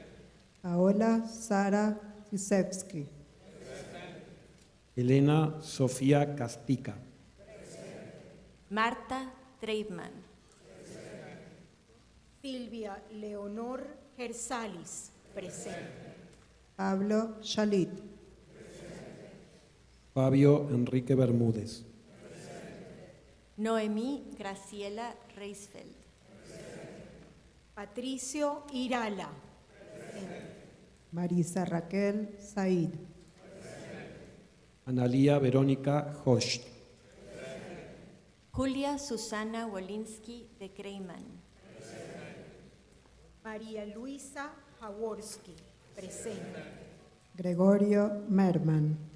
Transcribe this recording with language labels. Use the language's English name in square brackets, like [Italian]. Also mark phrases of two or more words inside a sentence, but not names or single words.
[Spanish] Paola Sara Zisevsky. Elena Sofía Caspica. Marta Treibman. Silvia Leonor Gersalis. Presente. Pablo Chalit. Fabio Enrique Bermúdez. Noemí Graciela Reisfeld. Patricio Irala. Marisa Raquel Said. Analía Verónica Hosch. Julia Susana Wolinski de Kreiman. María Luisa Jaworski. Presente. Gregorio Merman.